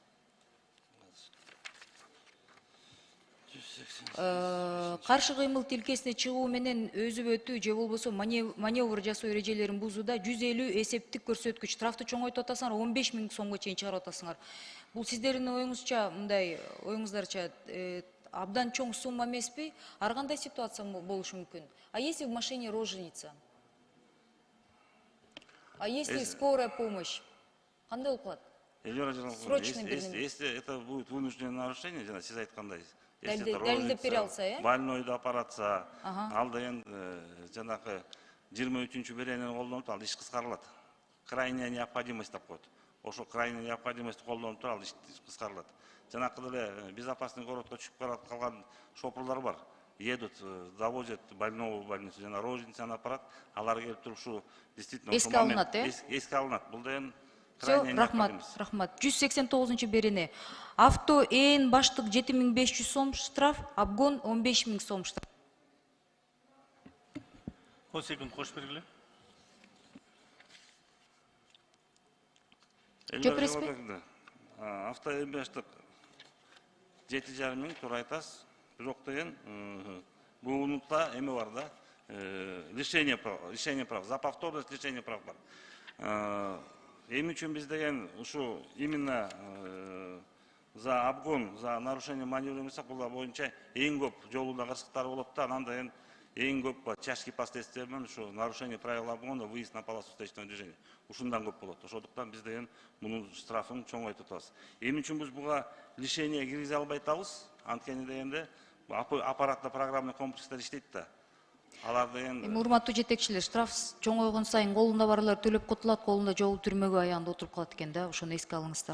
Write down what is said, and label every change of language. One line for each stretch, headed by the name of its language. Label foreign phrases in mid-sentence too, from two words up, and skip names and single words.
Kyrgyz: Каршы кыймыл тилкесине чыгуу менен өзүп өтүү же болбосо маневр жасоо эрежелерин бузууда 150 эсептик көрсөткүч штрафты чоңойтуп атасыңар, 15 000 сомго чейин чыгарып атасыңар. Бул сиздердин оюңузча, мындай оюңуздарча абдан чоң сумма эмеспи? Ар кандай ситуация болушу мүмкүн?
Russian: А если в машине роженица? А если скорая помощь?
Kyrgyz: Кандай болуп калат?
Russian: Если это будет вынужденное нарушение,
Kyrgyz: жана сиз айткандай,
Russian: если это роженица,
Kyrgyz: больнойду апаратса, ал деген жанакы 23 беренени колдонуп ал иш кыскарылат.
Russian: Крайняя необходимость
Kyrgyz: деп коет. Ошо
Russian: крайняя необходимость
Kyrgyz: колдонуп туруп ал иш кыскарылат. Жанакы деле
Russian: безопасный городко
Kyrgyz: түшүп барат калган шопурлар бар.
Russian: Едут, довозят больного в больницу,
Kyrgyz: жана роженицаны апарат, алар келип туруп ушу действительно эске алынат, эске алынат. Бул деген Все, рахмат. 189 берене. Авто ээн баштык 7500 сом штраф, обгон 15 000 сом штраф. 10 секунд кош бергиле. Жок бересизби? Авто ээн баштык 7,5 миң туура айтасыз. Бирок деген бунунда эме бар да,
Russian: лишение прав, за повторность лишение прав бар.
Kyrgyz: Эми үчүн биз деген ушу
Russian: именно за обгон, за нарушение маневра
Kyrgyz: бул боюнча эң көп жолунда кырсыктар болот да, анан деген эң көп
Russian: тяжкий последствия
Kyrgyz: менен ушу
Russian: нарушение правил обгона, выезд на полосу встречного движения.
Kyrgyz: Ушундан көп болот. Ошондуктан биз деген мунун штрафын чоңойтуп атабыз. Эми үчүн биз буга лишение киргизе албай атабыз. Анткени дегенде
Russian: аппаратный программный
Kyrgyz: комплекстер иштейт да. Эми урматтуу жетекчилер, штраф чоңойгон сайын колунда барлар төлөп котулат, колунда жолу түрмөгө аягында отуруп калат экен да, ошону эске алыңыздар.